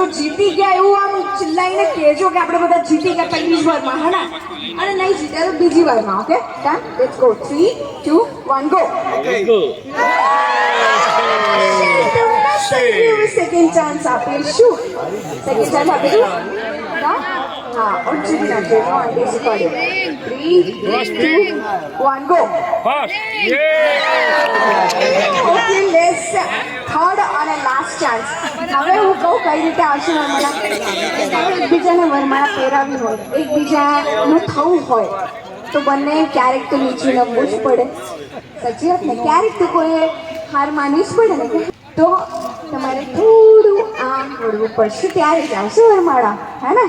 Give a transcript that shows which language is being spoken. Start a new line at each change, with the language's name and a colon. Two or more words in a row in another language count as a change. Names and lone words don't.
Gujarati: જીતી ગયા એવું આમ ચિલ્લાઈને કહેજો કે આપણે બધા જીતી ગયા પહેલી જ વારમાં, હા ને? અને નહીં જીત્યા તો બીજી વારમાં।
English: Okay done, let's go.
Gujarati: 3 2 1 ગો।
English: second chance
Gujarati: આપીશું,
English: second chance
Gujarati: આપીશું। हाँ, और जीत ना दे नो आईडी रिकॉर्डिंग।
English: 3 2 1 गो। Fast. Yeah. Okay, let's ચાન્સ.
Gujarati: હવે હું કહું કઈ રીતે આવશે વરમાળા. એકબીજાને વરમાળા પહેરાવી હોય, એકબીજાનું થવું હોય, તો બંને ક્યારેક તો નીચે નમવું જ પડે. સાચી વાત ને? ક્યારેક તો કોઈ હાર માનવી જ પડે ને. તો તમારે થોડું આમ વળવું પડશે, ત્યારે જ આવશે વરમાળા, હે ને?